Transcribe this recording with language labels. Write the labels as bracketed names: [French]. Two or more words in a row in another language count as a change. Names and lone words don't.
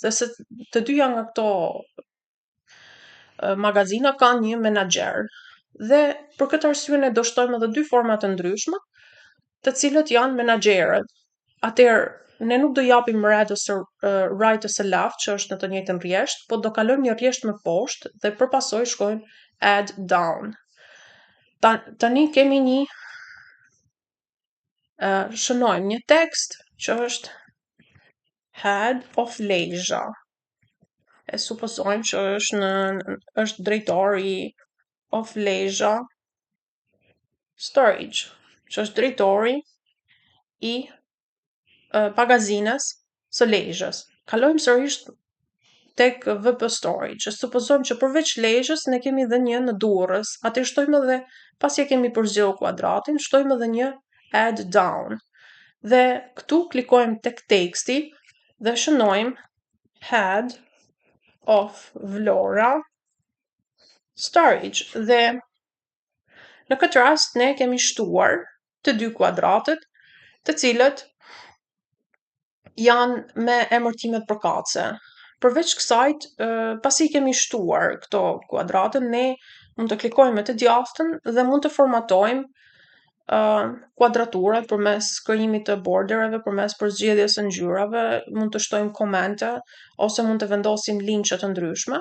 [Albanian] Dhe se të dyja nga këto magazina kanë një menaxher. Dhe për këtë arsye ne do shtojmë edhe 2 forma të ndryshme, të cilët janë menaxherët. Atëherë, ne nuk do japim right ose left, që është në të njëjtën rrjesht, po do kalojmë një rrjesht më poshtë dhe përpasoj shkojmë [English] add down. [Albanian] Tani kemi një shënojmë një tekst që është [English] head of [Albanian] Lezhë. E supozojmë që është drejtori [English] of Lezhë storage, [Albanian] që është drejtori i magazinës së Lezhës. Kalojmë sërish tek [English] VP storage, [Albanian] që supozojmë që përveç Lezhës ne kemi edhe një në Durrës. Atë shtojmë edhe pasi e kemi përzgjedhur kuadratin, shtojmë edhe një [English] add down. [Albanian] Dhe këtu klikojmë tek teksti dhe shënojmë [English] head of Vlora storage. [Albanian] Dhe në këtë rast ne kemi shtuar të 2 kuadratet, të cilët janë me emërtimet përkatëse. Përveç kësajt, pasi kemi shtuar këto kuadrate, ne mund të klikojmë me të djathtën dhe mund të formatojmë kuadraturat përmes krijimit të bordereve, përmes përzgjedhjes së ngjyrave, mund të shtojmë komente ose mund të vendosim linqe të ndryshme.